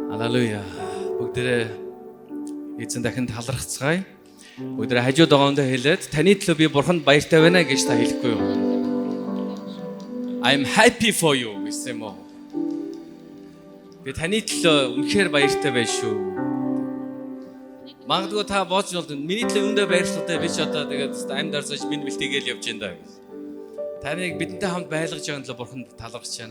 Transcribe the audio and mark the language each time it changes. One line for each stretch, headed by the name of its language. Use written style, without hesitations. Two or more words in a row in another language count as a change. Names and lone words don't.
Mongolian: Халелуя. Бүгдээрээ эзэн дахин талархацгаая. Бүгдээрээ хажууд огоондоо хэлээд таны төлөө би бурханд баяртай байна гэж та хэлэхгүй юу?
English: I'm happy for you
Mongolian: гэсэн юм уу? Би таны төлөө үнэхээр баяртай байна шүү. Магадгүй та бодож бол миний төлөө өндөө баярлалтай би ч одоо тэгээд амьд арсаж минь бэлтгээгээл явж байна даа. Таныг бидэнтэй хамт байлгаж байгаа төлөө бурханд талархаж байна.